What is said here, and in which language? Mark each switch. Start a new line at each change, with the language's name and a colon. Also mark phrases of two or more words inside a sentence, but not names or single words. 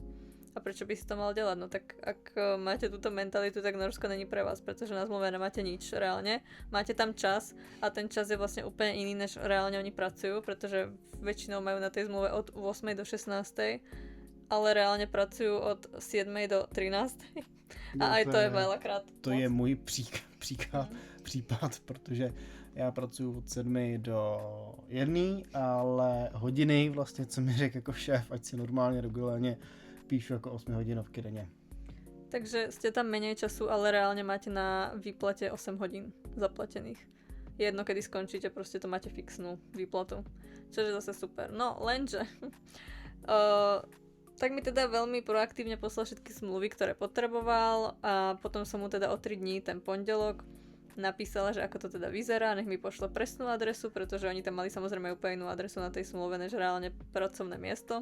Slovak: A prečo by si to mal delať? No tak ak máte túto mentalitu, tak Norsko není pre vás, pretože na zmluve nemáte nič reálne. Máte tam čas a ten čas je vlastne úplne iný, než reálne oni pracujú, pretože väčšinou majú na tej zmluve od 8. do 16. ale reálne pracujú od 7. do 13. A aj to je veľakrát.
Czech: To je můj případ, protože já pracuji od 7 do 1, ale hodiny vlastně, co mi řekl jako šéf, ať si normálně regulárně píšu jako 8 hodinovky denně.
Slovak: Takže ste tam menej času, ale reálne máte na výplate 8 hodín zaplatených. Jedno, kedy skončíte, proste to máte fixnú výplatu. Čo je zase super. No, lenže... tak mi teda veľmi proaktívne poslal všetky zmluvy, ktoré potreboval a potom som mu teda o 3 dní, ten pondelok, napísala, že ako to teda vyzerá, nech mi pošle presnú adresu, pretože oni tam mali samozrejme úplne inú adresu na tej zmluve, než reálne pracovné miesto.